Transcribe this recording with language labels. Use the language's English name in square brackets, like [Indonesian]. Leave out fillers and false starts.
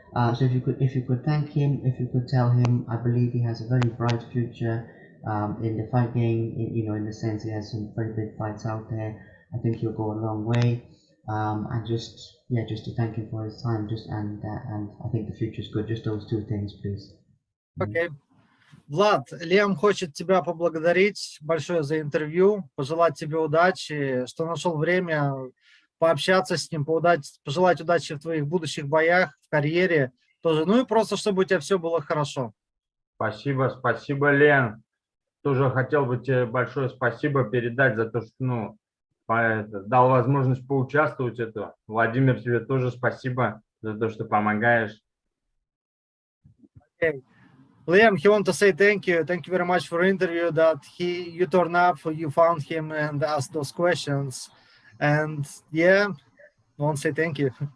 [English] So if you could thank him, if you could tell him, I believe he has a very bright future in the fight game. In the sense he has some very big fights out there. I think he'll go a long way. And just to thank him for his time, and I think the future is good. Just those two things, please. [Russian] Окей. Влад, Лем хочет тебя поблагодарить большое за интервью, пожелать тебе удачи, что нашел время пообщаться с ним, пожелать удачи в твоих будущих боях, в карьере тоже. Ну и просто, чтобы у тебя все было хорошо. Спасибо, Лен. Тоже хотел бы тебе большое спасибо передать за то, что, дал возможность поучаствовать в этом. Владимир, тебе тоже спасибо за то, что помогаешь. [English] Okay. Liam, he want to say thank you. Thank you very much for the interview that you turned up, you found him and asked those questions. And yeah, I want to say thank you.